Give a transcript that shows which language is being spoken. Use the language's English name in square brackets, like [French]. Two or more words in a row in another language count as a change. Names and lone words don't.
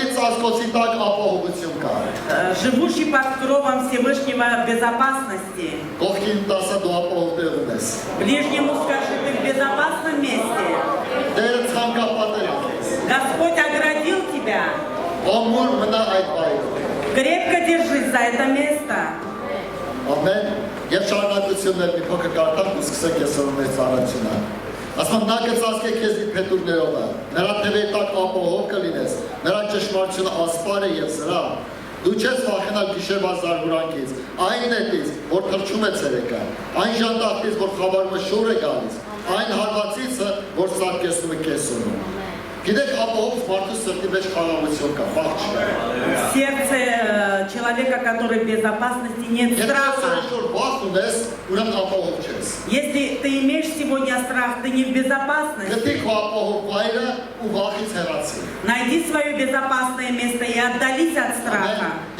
[Russian] Живущий под кровом Всевышнего в безопасности. Ближнему скажи, ты в безопасном месте. Господь оградил тебя. Крепко держись за это место. [Armenian] Ամեն եւ շարունակություններ մի փոքր կարդամ ու սկսենք այսօր մեր ծառայությունը։ Ասում նա կծածկե քեզ իր փետուրներով, նրա թևերի տակ ապահով կլինես, նրա ճշմարտությունը ասպար է եւ զրահ։ Դու չես վախենալ գիշերվա զարհուրանքից, այն նետից, որ թրջում է ցերեկը, այն ժանտախտից, որ խավարում է շուռ է գալիս, այն հարվածիցը, որ սարքեսում է կեսում։ Գիտեք, ապահով մարդու սրտի մեջ խաղաղություն կա, վախ չկա։ [Russian] В сердце человека, который в безопасности, нет страха. Если ты имеешь сегодня страх, ты не в безопасности. Найди свое безопасное место и отдались от страха.